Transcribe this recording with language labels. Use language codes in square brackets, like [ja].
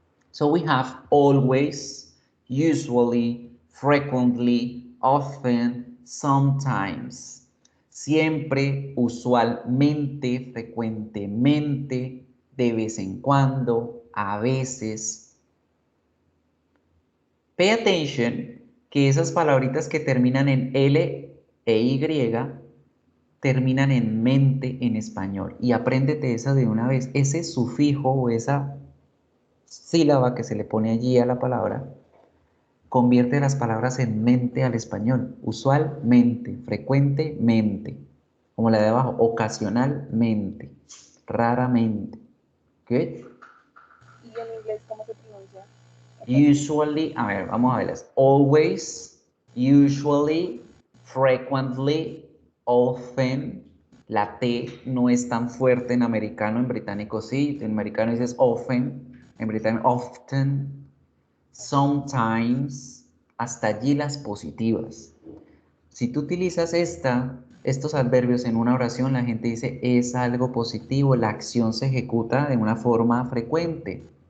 [en] So we have always, usually, frequently, often, sometimes. [es] Siempre, usualmente, frecuentemente, de vez en cuando, a veces. [en] Pay attention [es] que esas palabritas que terminan en L e Y terminan en mente en español. Y apréndete esa de una vez. Ese sufijo o esa sílaba que se le pone allí a la palabra convierte las palabras en mente al español. Usualmente, frecuentemente, como la de abajo, ocasionalmente, raramente. Good. ¿Y en inglés cómo se pronuncia? Usually, a ver, vamos a verlas. [en] Always, usually, frequently, often. [es] La T no es tan fuerte en americano, en británico sí. En americano dices often, en británico often, sometimes. Hasta allí las positivas. Si tú utilizas estos adverbios en una oración, la gente dice es algo positivo, la acción se ejecuta de una forma frecuente.